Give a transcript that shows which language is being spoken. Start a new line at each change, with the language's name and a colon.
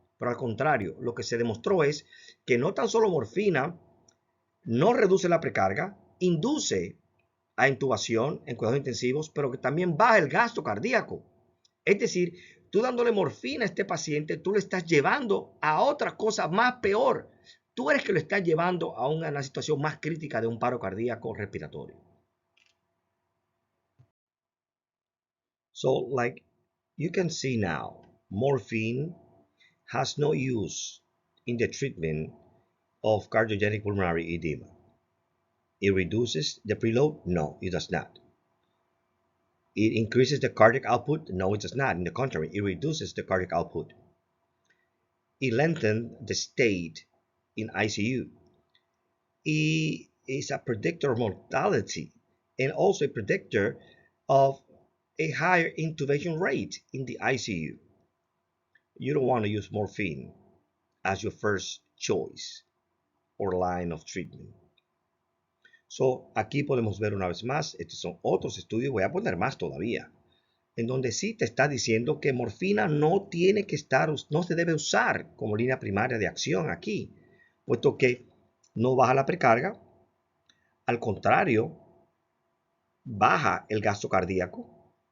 Spanish: Pero al contrario, lo que se demostró es que no tan solo morfina no reduce la precarga, induce a intubación en cuidados intensivos, pero que también baja el gasto cardíaco. Es decir, tú dándole morfina a este paciente, tú le estás llevando a otra cosa más peor, tú eres que lo estás llevando a una situación más crítica de un paro cardíaco respiratorio.
English: So, like you can see now, morphine has no use in the treatment of cardiogenic pulmonary edema. It reduces the preload? No, it does not. It increases the cardiac output? No, it does not. On the contrary, it reduces the cardiac output. It lengthens the stay in ICU. It is a predictor of mortality and also a predictor of a higher intubation rate in the ICU. You don't want to use morphine as your first choice or line of treatment.
Spanish: So, aquí podemos ver una vez más, estos son otros estudios, voy a poner más todavía, en donde sí te está diciendo que morfina no tiene que estar, no se debe usar como línea primaria de acción aquí, puesto que no baja la precarga, al contrario, baja el gasto cardíaco.